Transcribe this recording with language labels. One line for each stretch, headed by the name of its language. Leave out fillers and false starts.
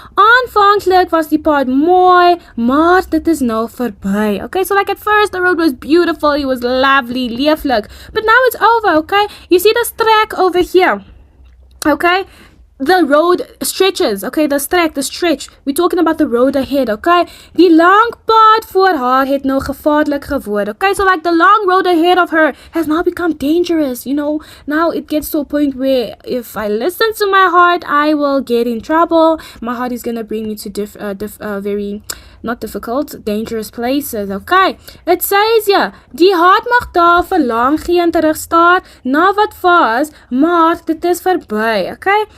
Afrikaans: Aanvanklik was die pad mooi, maar dit is nou verby, okay?
English: So like at first the road was beautiful, it was lovely,
Afrikaans: leeflik,
English: but now it's over, okay? You see this track over here, okay? The road stretches, okay, the stretch. We're talking about the road ahead, okay?
Afrikaans: Die lang pad voor haar het nou gevaarlik geword, okay?
English: So like the long road ahead of her has now become dangerous, you know? Now it gets to a point where if I listen to my heart, I will get in trouble. My heart is gonna bring me to very, not difficult, dangerous places, okay? It says here,
Afrikaans: die hart mag daar verlang geen terugstaar na wat was, maar dit is verby, okay?